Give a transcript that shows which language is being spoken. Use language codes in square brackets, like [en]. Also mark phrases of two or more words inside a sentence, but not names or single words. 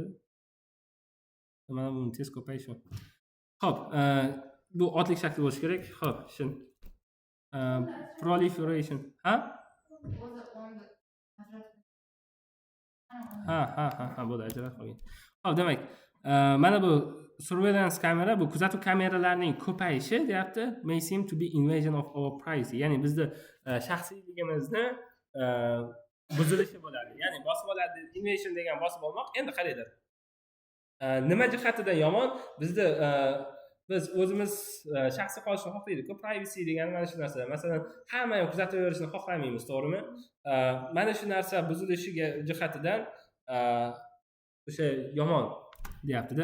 [uz] Mana buni tez ko'payishi. Xo'p, bu otlik shakli bo'lishi kerak. Xo'p, [en] shin proliferation. [uz] Bo'ldi, ajralib qolgan. Xo'p, demak, mana bu surveillance kamera, bu kuzatuv kameralarining ko'payishi deyapti, [en] may seem to be invasion of our privacy. [uz] Ya'ni bizda shaxsiyligimizni buzilishi bo'ladi. Ya'ni bosib oladi, invasion degan bosib olmoq. Endi qaranglar. Nima jihatidan yomon? Bizda biz o'zimiz shaxsiy qolishni xohlaydik-ku, privacy degan mana shu narsa. Masalan, hamma ham kuzatib yurishni xohlamaymiz, to'g'rimi? Mana shu narsa buzilishiga jihatidan o'sha yomon deyapti-da.